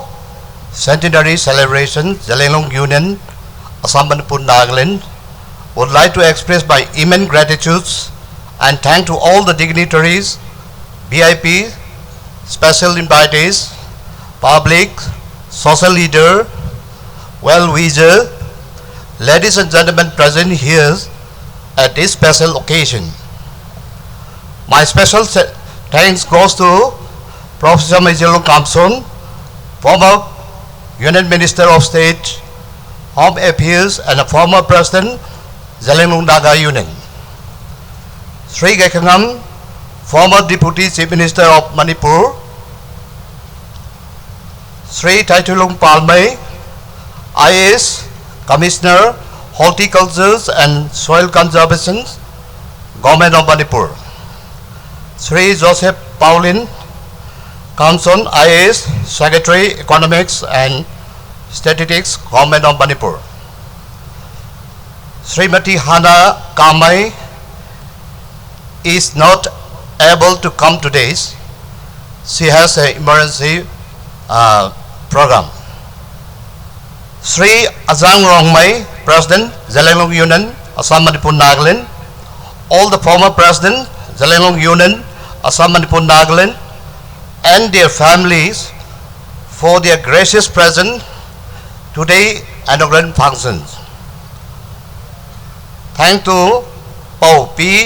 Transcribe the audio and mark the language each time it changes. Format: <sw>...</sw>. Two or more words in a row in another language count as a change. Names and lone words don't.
<en>Centenary celebration, Zeliangrong Union, Assam Manipur Nagaland, would like to express my immense gratitude and thank to all the dignitaries, VIP, special invitees, public, social leader, well-wisher, ladies and gentlemen present here at this special occasion. My special thanks goes to Professor Major Kamson, former Union Minister of State, Home Affairs and a former President, Zeliangrong Naga Union. Sri Gekangam, former Deputy Chief Minister of Manipur. Sri Taitulung Palmai, IAS, Commissioner, Horticulture and Soil Conservation, Government of Manipur. Sri Joseph Paulin, Kamson, IAS, Secretary, Economics and Statistics, Government of Manipur. Srimati Hana Kamai is not able to come today. She has an emergency program. Sri Zeliangrong Mai, President, Zeliangrong Union, Assam Manipur Nagaland. All the former President, Zeliangrong Union, Assam Manipur Nagaland, and their families for their gracious presence today inaugural functions. Thank to Pau P.</en>